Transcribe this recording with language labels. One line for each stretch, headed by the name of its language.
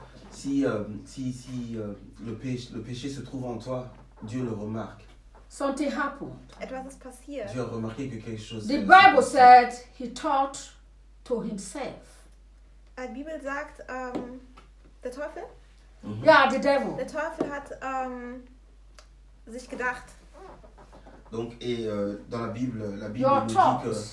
French: Si le péché se trouve en toi, Dieu le remarque.
English: Something happened.
German: Etwas ist passiert.
French: Dieu a remarqué que quelque chose.
English: The Bible said he thought to himself.
German: La Bibel sagt der Teufel?
English: Mm-hmm. Yeah, the devil.
German: Der Teufel hat sich gedacht.
French: Donc et dans la Bible nous dit que